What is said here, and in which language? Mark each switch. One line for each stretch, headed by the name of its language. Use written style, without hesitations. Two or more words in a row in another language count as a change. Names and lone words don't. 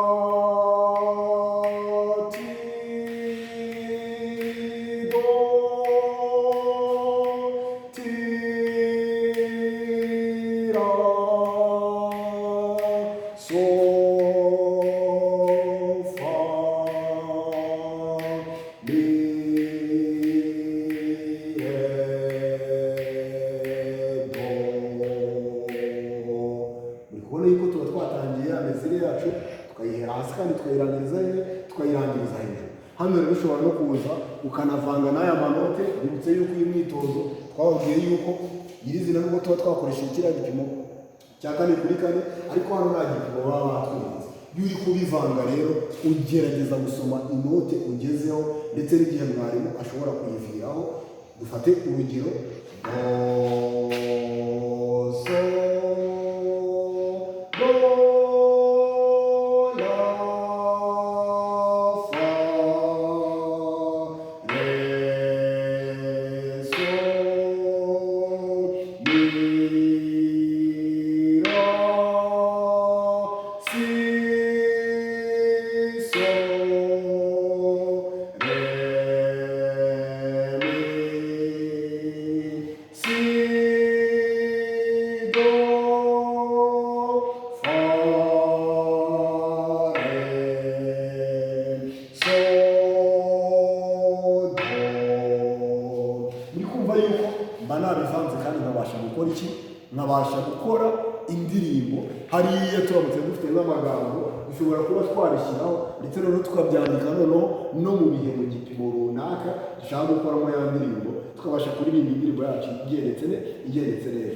Kinyarwanda: ti, do, ti, ra, sol, fa, mi, re, do. Muri kubona yuko tuba twatangiye amezire yacu tukayihera hasi kandi tukayirangiriza hejuru. Hano rero ushobora no kuza ukanavanga n'aya manote. Bibutse yuko iyi myitozo twababwiye yuko nyirizina nubwo tuba twakoresheje kiriya gipimo cya kane kuri kane, ariko hano nta gipimo baba batwirinze. Iyo uri kubivanga rero ugerageza gusoma inote ugezeho, ndetse n'igihe mwarimu ashobora kuyiviraho. Dufate urugero do, so, do, la, fa, re, so, mi, ra, si, so, re, mi, si, do, fa, re, so, do. Muri kumva yuko mba nabivanze kandi nkabasha gukora iki? Nkabasha gukora indirimbo. Hariya turamutse dufite n'amagambo dushobora kuba twarishyiraho, ndetse noneho tukabyandika noneho no mu bihe mu gipimo runaka dushaka gukoramo ya ndirimbo, tukabasha kuririmba indirimbo yacu igeretse neza.